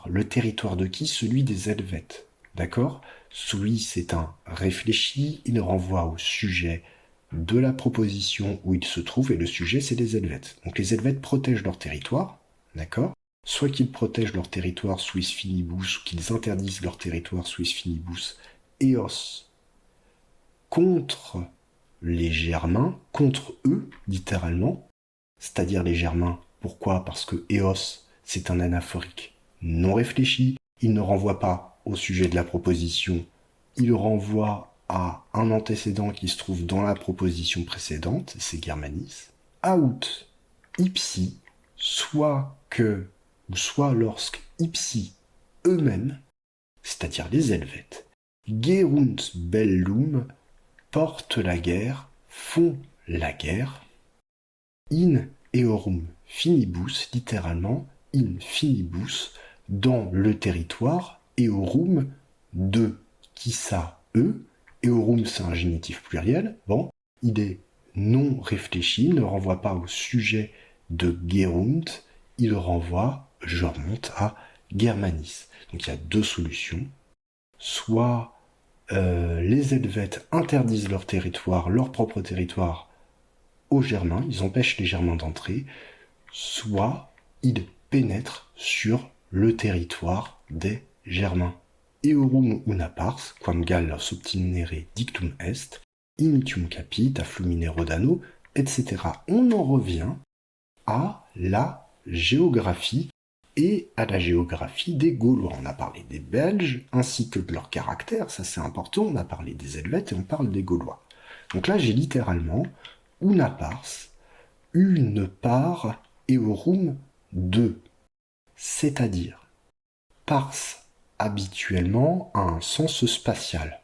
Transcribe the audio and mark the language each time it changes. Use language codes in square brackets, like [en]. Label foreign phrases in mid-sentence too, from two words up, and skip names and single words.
[fr] Le territoire de qui? Celui des Helvètes. D'accord? Suis, c'est un réfléchi, il renvoie au sujet de la proposition où il se trouve, et le sujet, c'est les Helvètes. Donc les Helvètes protègent leur territoire, d'accord? Soit qu'ils protègent leur territoire, [la] suis finibus, [fr] ou qu'ils interdisent leur territoire, [la] suis finibus, [fr] eos, contre les Germains, contre eux, littéralement, c'est-à-dire les Germains. Pourquoi? Parce que Eos, c'est un anaphorique non réfléchi, il ne renvoie pas au sujet de la proposition, il renvoie à un antécédent qui se trouve dans la proposition précédente, c'est Germanis. [la] Aut, ipsi, [fr] soit que, ou soit lorsque ipsi eux-mêmes, c'est-à-dire les Helvètes, [la] gerunt bellum, [fr] portent la guerre, font la guerre, [la] in eorum finibus, [fr] littéralement, [la] in finibus, [fr] dans le territoire, eorum, de, qui ça, eux, eorum c'est un génitif pluriel, bon, il est non réfléchi, il ne renvoie pas au sujet de gerunt, il renvoie, je remonte à Germanis. Donc il y a deux solutions, soit les Helvètes interdisent leur territoire, leur propre territoire, aux Germains, ils empêchent les Germains d'entrer, soit ils pénètrent sur le territoire des Germains. [la] Eorum una pars, quam Gallos obtinere dictum est, initium capit, afflumine rodano, [fr] etc. On en revient à la géographie et à la géographie des Gaulois. On a parlé des Belges ainsi que de leur caractère, ça c'est important, on a parlé des Helvètes et on parle des Gaulois. Donc là j'ai littéralement [la] una pars, [fr] une part eorum de, c'est-à-dire pars habituellement a un sens spatial.